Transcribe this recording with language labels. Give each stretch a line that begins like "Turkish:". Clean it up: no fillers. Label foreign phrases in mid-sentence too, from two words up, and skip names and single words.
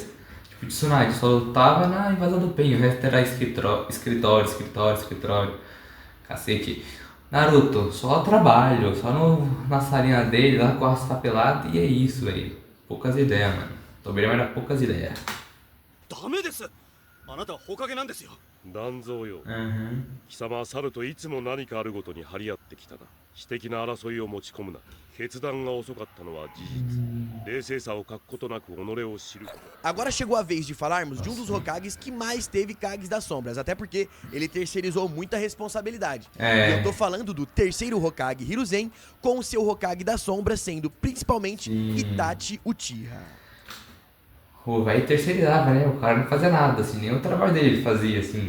Portuguese: Tipo, Tsunade só lutava na invasão do Pain, o resto era escritório. Cacete. Naruto, só trabalho, só na salinha dele, lá com a rasta pelada, e é isso, velho. Poucas ideias, mano. Tobirama era poucas ideias.
Japanese: 断蔵よ、貴様は猿といつも何かあるごとに張り合ってきたな。私的な争いを持ち込むな。決断が遅かったのは事実。冷静さを欠くことなく己を知る。
Portuguese: Agora chegou a vez de falarmos de um dos Hokages que mais teve Kages das Sombras, até porque ele terceirizou muita responsabilidade. Eu tô falando do terceiro Hokage Hiruzen, com o seu Hokage das Sombras sendo principalmente Itachi Uchiha. O velho terceirizava, né? O cara não fazia nada, assim, nem o trabalho dele ele fazia, assim.